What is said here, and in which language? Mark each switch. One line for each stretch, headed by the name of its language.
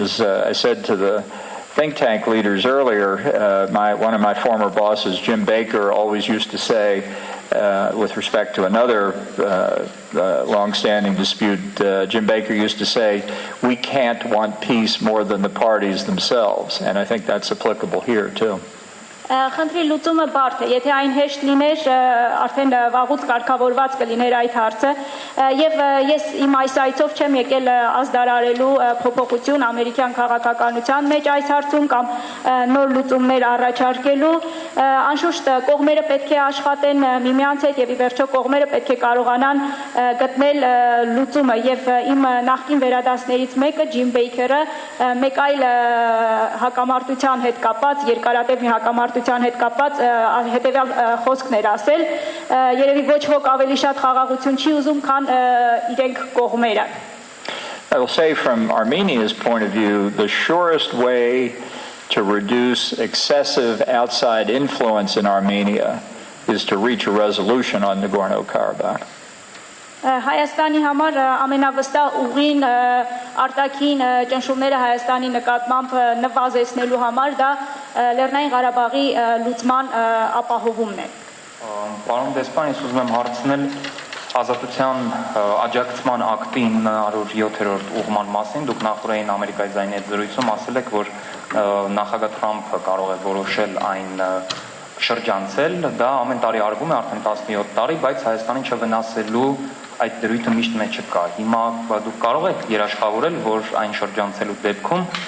English: As I said to the think tank leaders earlier, one of my former bosses, Jim Baker, always used to say, with respect to another long-standing dispute, Jim Baker used to say, we can't want peace more than the parties themselves. And I think that's applicable here, too.
Armenian: Խնդրի լուծումը բարդ է, եթե այն հեշտ լիներ, արդեն վաղուց կարգավորված կլիներ այդ հարցը, եւ ես իմ այս այցով չեմ եկել ազդարարելու փոփոխություն ամերիկյան քաղաքականության մեջ այս հարցում կամ նոր լուծումներ առաջարկելու, անշուշտ կողմերը պետք է աշխատեն միմյանց հետ եւ ի վերջո կողմերը պետք է կարողանան գտնել լուծումը եւ իմ նախկին վերադասներից մեկը Ջիմ Բեյքերը մեկ այլ հակամարտության հետ կապված երկարատև մի հակամարտության հետ կապված հետեւյալ խոսքն էր ասել երևի ոչ ոք ավելի շատ խաղաղություն չի ուզում քան իրենք կողմերը
English: I will say from Armenia's point of view the surest way to reduce excessive outside influence in Armenia is to reach a resolution on Nagorno-Karabakh.
Armenian: Հայաստանի համար ամենավստահ ուղին արտաքին ճնշումները Հայաստանի նկատմամբ նվազեցնելու համար դա Լեռնային Ղարաբաղի լուծման ապահովումն է։ Պարոն դեսպան, ես ուզում եմ հարցնել ազատության աջակցման ակտի 907-րդ ուղղման մասին։ Դուք նախորդային Ամերիկայի ձայնի հետ զրույցում ասել եք, որ նախագահ Թրամփը կարող է որոշել այն շրջանցել, դա ամեն տարի արվում է արդեն 17 տարի, բայց Հայաստանին չվնասելու այդ դրույթը միշտ մեջ չկա։ Հիմա դուք կարող եք երաշխավորել, որ այն շրջանցելու դեպքում